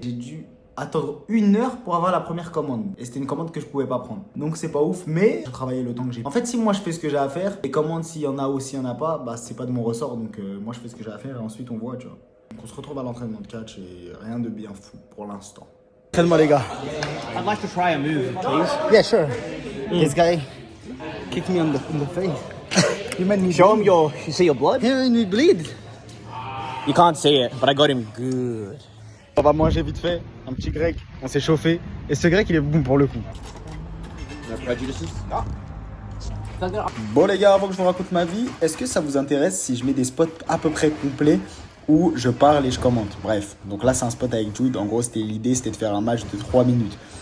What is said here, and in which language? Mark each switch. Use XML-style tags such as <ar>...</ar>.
<fr>J'ai dû attendre 1 heure pour avoir la première commande. Et c'était une commande que je pouvais pas prendre. Donc c'est pas ouf, mais j'ai travaillé le temps que j'ai. En fait, si moi je fais ce que j'ai à faire, les commandes s'il y en a ou s'il y en a pas, bah c'est pas de mon ressort. Donc moi je fais ce que j'ai à faire et ensuite on voit, tu vois. Donc on se retrouve à l'entraînement de catch et rien de bien fou pour l'instant. Entraînement les gars.</fr> <en>I'd like to try a move, please. Yeah, sure. This guy kicked me in the face. You made me Show him you see your blood? He made me bleed. You can't see it, but I got him good.</en> <fr>On va manger vite fait, un petit grec, on s'est chauffé. Et ce grec il est bon pour le coup. Bon les gars, avant que je vous raconte ma vie, est-ce que ça vous intéresse si je mets des spots à peu près complets où je parle et je commente? Bref, donc là c'est un spot avec Jude. En gros l'idée c'était de faire un match de 3 minutes.</fr>